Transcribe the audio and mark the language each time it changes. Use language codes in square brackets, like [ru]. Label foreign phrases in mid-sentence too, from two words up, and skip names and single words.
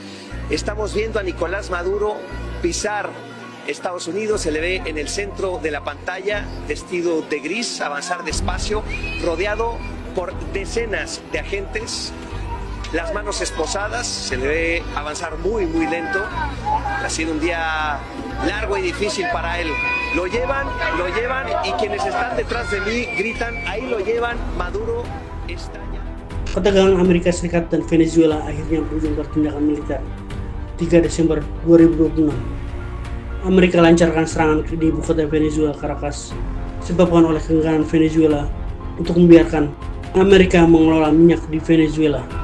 [es] Estamos viendo a Nicolás Maduro pisar Estados Unidos, se le ve en el centro de la pantalla, vestido de gris, avanzar despacio, rodeado por decenas de agentes, las manos esposadas, se le ve avanzar muy lento. Ha sido un día largo y difícil para él. Lo llevan y quienes están detrás de mí gritan, ahí lo llevan, Maduro estalla. [id] Ketegangan Amerika Serikat dan Venezuela akhirnya berujung pertindakan militer 3 Desember 2026. Amerika lancarkan serangan di ibu kota Venezuela, Caracas, disebabkan oleh keengganan Venezuela untuk membiarkan Amerika mengelola minyak di Venezuela.